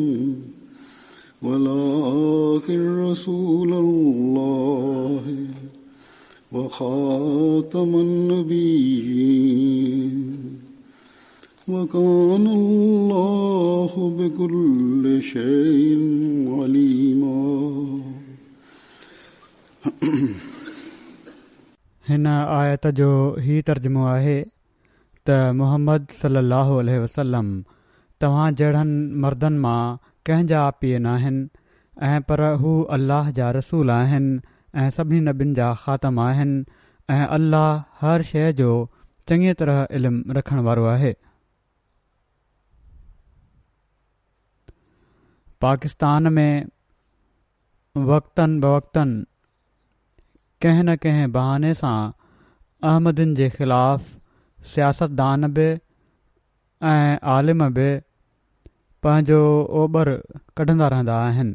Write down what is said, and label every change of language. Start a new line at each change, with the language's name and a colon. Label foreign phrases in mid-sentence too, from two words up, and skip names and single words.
Arabic: ولكن رسول الله وخاتم النبيين وكان الله بكل شيء عليما.
Sindhi: हिन आयत जो ही तर्जुमो आहे त मुहम्मद
Arabic: صلى الله عليه وسلم
Sindhi: तव्हां जहिड़नि मर्दनि मां कंहिंजा पीउ न आहिनि ऐं पर हू अल्लाह जा रसूल आहिनि ऐं सभिनी नबियुनि जा ख़ातम आहिनि ऐं अल्लाह हर शइ जो चङी तरह इल्मु रखण वारो आहे. पाकिस्तान में वक़्तन बवक़्तन कंहिं न कंहिं बहाने सां अहमदिन जे ख़िलाफ़ सियासतदान बि ऐं आलिम बि पंहिंजो ओभर कढंदा रहंदा आहिनि.